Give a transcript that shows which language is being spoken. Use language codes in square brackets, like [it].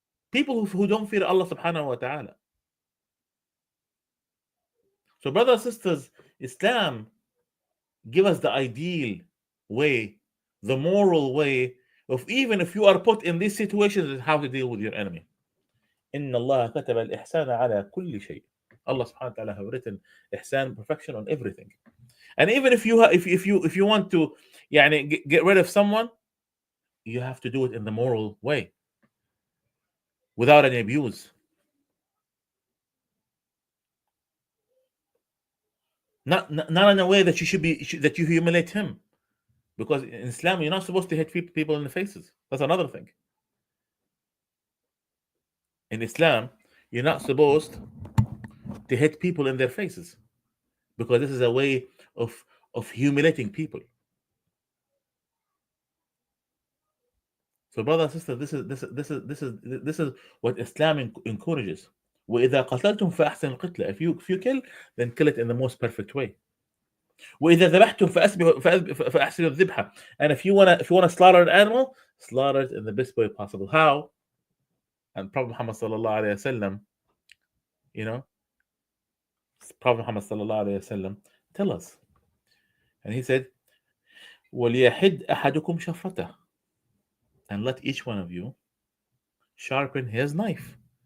[en] People who don't fear Allah subhanahu wa ta'ala. So brothers and sisters, Islam give us the ideal way, the moral way of even if you are put in these situations, is how to deal with your enemy. [ar] إن الله كتب الإحسان على كل شيء. [en] Allah subhanahu wa ta'ala have written ihsan, perfection on everything. And even if you want to يعني, get rid of someone, you have to do it in the moral way, without any abuse. Not in a way that that you humiliate him. Because in Islam, you're not supposed to hit people in the faces. That's another thing. In Islam, you're not supposed to hit people in their faces, because this is a way of humiliating people. So, brother and sister, this is what Islam encourages. [ar] وإذا قتلتم فأحسن القتلة. [en] If you kill, then kill it in the most perfect way. [ar] وإذا ذبحتم فأحسنوا الذبحة. [en] And if you wanna slaughter an animal, slaughter it in the best way possible. How? And Prophet Muhammad sallallahu alaihi wasallam, Prophet Muhammad sallallahu alaihi wasallam tell us, and he said, [ar] وَلْيَحِدْ أَحَدُكُمْ شَفْرَتَهُ. [en] And let each one of you sharpen his knife.